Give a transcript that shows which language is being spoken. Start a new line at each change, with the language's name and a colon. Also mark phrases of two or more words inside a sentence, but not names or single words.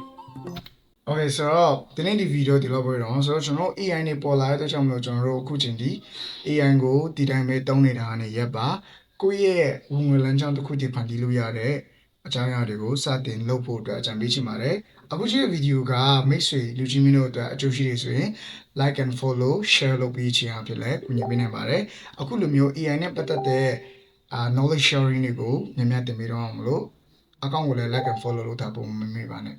Burmese: Okay ဆိုတော့ဒီနေ့ဒီဗီဒီယိုဒီလောက်ပဲတော့ဆိုတော့ကျွန်တော် AI နဲ့ပေါ်လာတဲ့အတွက်ကြောင့်မလို့ကျွန်တော်တို့အခုချိန်ဒီ AI ကိုဒီတိုင်းပဲတုံးနေတာနဲ့ရပ်ပါကိုယ့်ရဲ့ဝင်ငွေလမ်းကြောင်းတစ်ခုတည်းဖန်တီးလို့ရတဲ့အကြောင်းအရာတွေကိုစတင်လုပ်ဖို့အတွက်အကြံပေးချင်ပါတယ်အခုချိန်ဗီဒီယိုကမိတ်ဆွေလူချင်းမင်းတို့အတွက်အကျိုးရှိတယ်ဆိုရင်
English: like and follow share
Burmese: လုပ်ပြီးချင်အောင်ဖြစ်လဲညင်ပေးနိုင်ပါတယ်အခုလိုမျိုး AI နဲ့ပတ်သက်တဲ့
English: knowledge sharing
Burmese: တွေကိုမြန်မြန်တင်ပေးတော့အောင်မလို့အကောင့်ကိုလည်း
English: like and follow
Burmese: လုပ်တာပုံမမေ့ပါနဲ့